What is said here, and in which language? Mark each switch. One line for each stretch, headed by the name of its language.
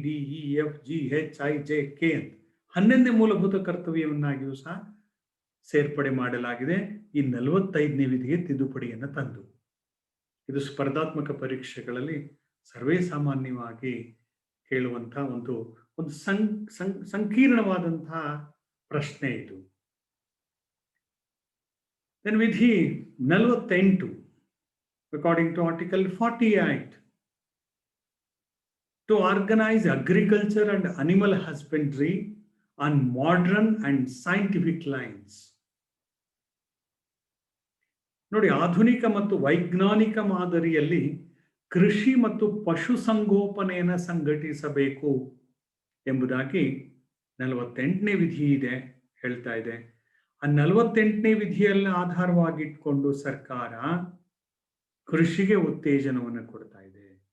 Kannada: ABCDEFGHIJK ಅಂತ 11ನೇ ಮೂಲಭೂತ ಕರ್ತವ್ಯವನ್ನಾಗಿಯೂ ಸಹ ಸೇರ್ಪಡೆ ಮಾಡಲಾಗಿದೆ. ಈ 45ನೇ ವಿಧಿಗೆ ತಿದ್ದುಪಡಿಯನ್ನು ತಂದು ಇದು ಸ್ಪರ್ಧಾತ್ಮಕ ಪರೀಕ್ಷೆಗಳಲ್ಲಿ ಸರ್ವೇ ಸಾಮಾನ್ಯವಾಗಿ ಕೇಳುವಂತಹ ಒಂದು ಸಂಕೀರ್ಣವಾದಂತಹ ಪ್ರಶ್ನೆ ಇದು.
English: ವಿಧಿ 48 according to Article 48 to organize agriculture and animal husbandry on modern and scientific lines.
Kannada: ನೋಡಿ, ಆಧುನಿಕ ಮತ್ತು ವೈಜ್ಞಾನಿಕ ಮಾದರಿಯಲ್ಲಿ ಕೃಷಿ ಮತ್ತು ಪಶುಸಂಗೋಪನೆಯನ್ನು ಸಂಘಟಿಸಬೇಕು ಎಂಬುದಾಗಿ 48ನೇ ವಿಧಿ ಹೇಳ್ತಾ ಇದೆ. ಆ 48ನೇ ವಿಧಿಯಲ್ಲಿ ಆಧಾರವಾಗಿಟ್ಕೊಂಡು ಸರ್ಕಾರ ಕೃಷಿಗೆ ಉತ್ತೇಜನವನ್ನು ಕೊಡ್ತಾ ಇದೆ.